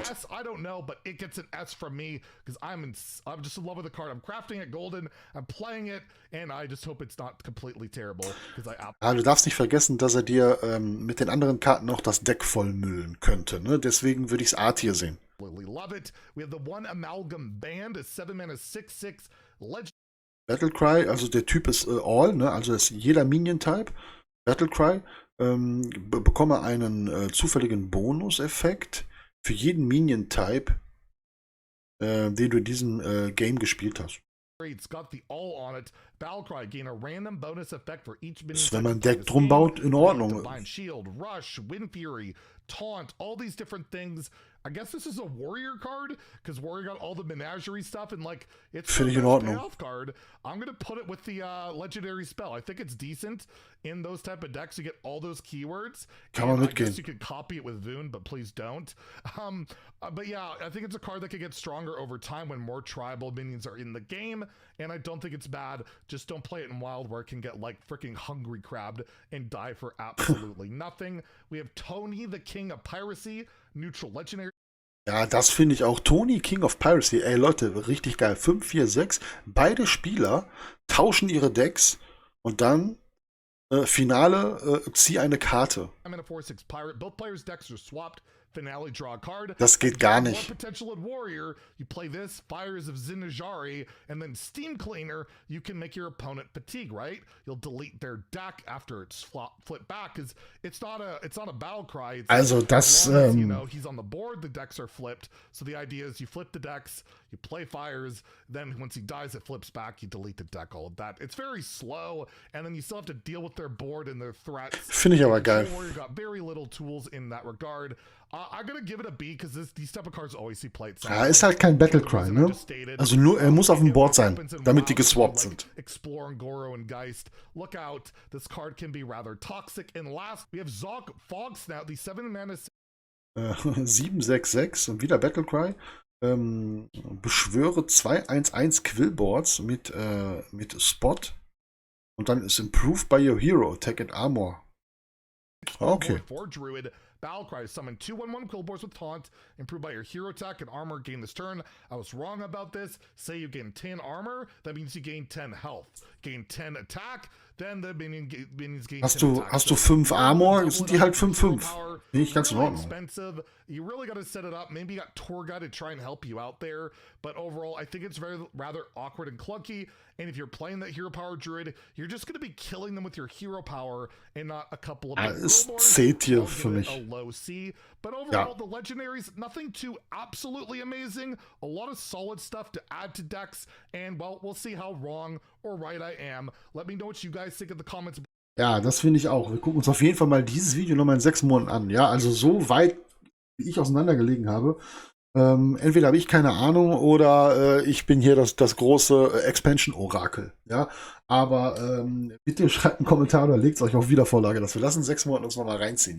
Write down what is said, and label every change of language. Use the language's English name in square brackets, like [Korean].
[English] I don't know, but it gets an S from me because I'm just in love with the card. I'm crafting it golden, I'm playing it, and I just hope it's not completely terrible. [German] Du darfst nicht vergessen, dass er dir mit den anderen Karten noch das Deck vollmüllen könnte. Ne? Deswegen würde ich es A-Tier sehen. [English] Love it. We have the one amalgam band, a 7-mana 6/6 legend. [German] Battlecry, also der Typ ist All, ne? Also ist jeder Minion-Type. Battlecry. Bekomme einen zufälligen Bonus-Effekt für jeden Minion-Type, den du in diesem Game gespielt hast. [English] It's got the all on it. Valkyrie gain a random bonus effect for each minion. [German] Wenn man ein Deck drum baut, in Ordnung. [English] Divine Shield, Rush, Wind Fury, Taunt, all these different things. I guess this is a warrior card because warrior got all the menagerie stuff and like it's [German] finde ich in Ordnung. [English] Payoff card. I'm gonna put it with the legendary spell. I think it's decent in those type of decks. You get all those keywords. [German] Kann man mitgehen. [English] I guess you could copy it with Voon, but please don't. But yeah, I think it's a card that could get stronger over time when more tribal minions are in the game. And I don't think it's bad. Just don't play it in Wild where it can get like freaking hungry crabbed and die for absolutely nothing. We have Tony, the King of Piracy, neutral legendary. [German] Ja, das finde ich auch. Tony, King of Piracy. Ey Leute, richtig geil. 5, 4, 6. Beide Spieler tauschen ihre Decks und dann Finale, zieh eine Karte. [English] I'm in a 4/6 pirate. Both players' decks are swapped. Finale, draw a card. [German] Das geht gar nicht. [English] Potential at Warrior, you play this, Fires of Zinajari, and then Steam Cleaner, you can make your opponent fatigue, right? You'll delete their deck after it's flipped back, because it's not a battle cry. It's [German] also das, [English] you know, he's on the board, the decks are flipped. So the idea is you flip the decks, you play Fires, then once he dies, it flips back, you delete the deck, all of that. It's very slow, and then you still have to deal with their board and their threats. [German] Finde ich aber geil. [English] Warrior got very little tools in that regard. I'm gonna give it a B because these type of cards always see play. [German] Ja, ist halt kein Battlecry, ne? Also nur, er muss auf dem Board sein, damit die geswappt sind. [English] Explore and Goro and Geist. Look out, this card can be rather toxic. And last, we have Zog Fog Snout, the 7-mana [German] 7-6-6 und wieder Battlecry. Beschwöre 2-1-1 Quillboards mit Spot. Und dann ist [English] Improved by your hero, Attack and Armor. [German] Okay. [English] For Druid, Valkyrie, summon 2/1/1 Quillboards with Taunt, improved by your hero attack and armor, gain this turn. I was wrong about this. Say you gain 10 armor, that means you gain 10 health. Gain 10 attack, then the minions gain 10 attack. [German] Hast du 5 Armor, sind die halt 5/5. Nicht ganz in Ordnung. [English] Expensive. You really got to set it up. Maybe you got Tour Guide to try and help you out there. But overall, I think it's rather awkward and clunky. And if you're playing that hero power druid, you're just going to be killing them with your hero power and not a couple of [German] C-Tier für mich. [English] A low C. But overall, the legendaries, nothing too absolutely amazing. A lot of solid stuff to add to decks. And well, we'll see how wrong or right I am. Let me know what you guys think in the comments. [German] Ja, das finde ich auch. Wir gucken uns auf jeden Fall mal dieses Video nochmal in 6 Monaten an. Ja, also so weit, wie ich auseinandergelegen habe. Entweder habe ich keine Ahnung oder ich bin hier das große Expansion-Orakel. Ja, aber bitte schreibt einen Kommentar oder legt es euch auf Wiedervorlage, dass wir das in 6 Monaten uns nochmal reinziehen.